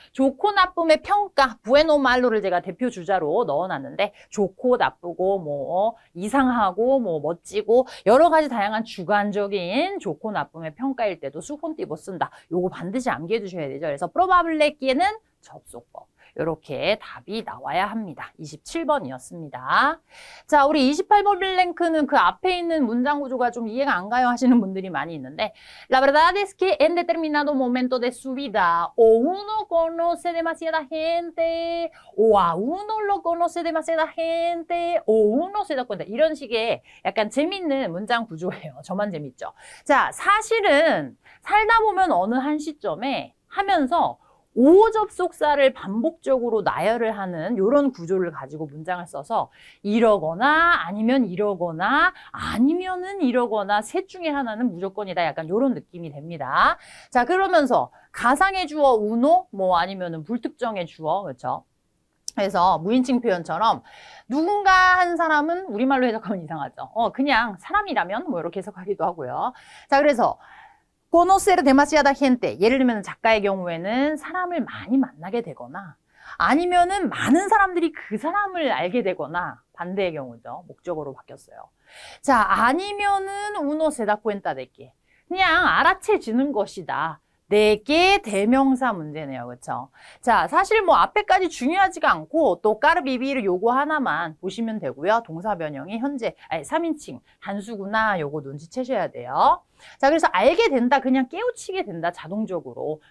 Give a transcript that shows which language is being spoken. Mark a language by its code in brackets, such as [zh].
[ko] 좋고 나쁨의 평가, [es] bueno malo [ko] 를 제가 대표 주자로 넣어놨는데 좋고 나쁘고 뭐 이상하고 뭐 멋지고 여러 가지 다양한 주관적인 좋고 나쁨의 평가일 때도 subjuntivo 쓴다. 요거 반드시 암기해 두셔야 되죠. 그래서 probable에는 접속법. 이렇게 답이 나와야 합니다. 27번이었습니다. 자, 우리 28번 블랭크는 그 앞에 있는 문장 구조가 좀 이해가 안 가요 하시는 분들이 많이 있는데 [es] La verdad es que en determinado momento de su vida o uno conoce demasiada gente o a uno lo conoce demasiada gente o uno se da cuenta [ko] 이런 식의 약간 재밌는 문장 구조예요. 저만 재밌죠? 자, 사실은 살다 보면 어느 한 시점에 하면서 오 접속사를 반복적으로 나열을 하는 이런 구조를 가지고 문장을 써서 이러거나 아니면 이러거나 아니면은 이러거나 셋 중에 하나는 무조건이다. 약간 이런 느낌이 됩니다. 자, 그러면서 가상의 주어 우노 뭐 아니면은 불특정의 주어 그렇죠? 그래서 무인칭 표현처럼 누군가 한 사람은 우리말로 해석하면 이상하죠. 그냥 사람이라면 뭐 이렇게 해석하기도 하고요. 자, 그래서 [es] conocer demasiada gente. [ko] 예를 들면 작가의 경우에는 사람을 많이 만나게 되거나 아니면은 많은 사람들이 그 사람을 알게 되거나 반대의 경우죠. 목적어로 바뀌었어요. 자, 아니면은 [es] uno se da cuenta de que. [ko] 그냥 알아채지는 것이다. 네 개 대명사 문제네요. 그렇죠? 자, 사실 뭐 앞에까지 중요하지가 않고 또 까르비비를 요거 하나만 보시면 되고요. 동사 변형이 현재 3인칭 단수구나 요거 눈치채셔야 돼요. 자, 그래서 알게 된다, 그냥 깨우치게 된다, 자동적으로.